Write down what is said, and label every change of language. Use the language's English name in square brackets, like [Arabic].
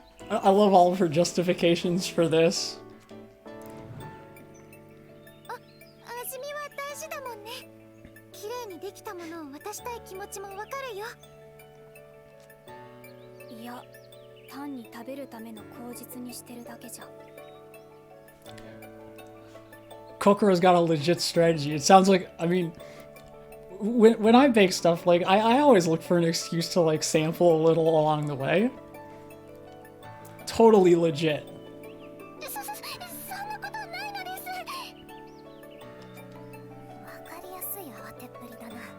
[English] I love all of her justifications for this. [Japanese] 味見は大事だもんね。綺麗にできたものを渡したい気持ちもわかるよ。いや、単に食べるための口実にしてるだけじゃ。 [English] Kokoro's got a legit strategy. It sounds like, I mean, when I bake stuff, like, I always look for an excuse to, like, sample a little along the way. Totally legit. [Japanese] そんなことないのです。わかりやすい慌てっぷりだな。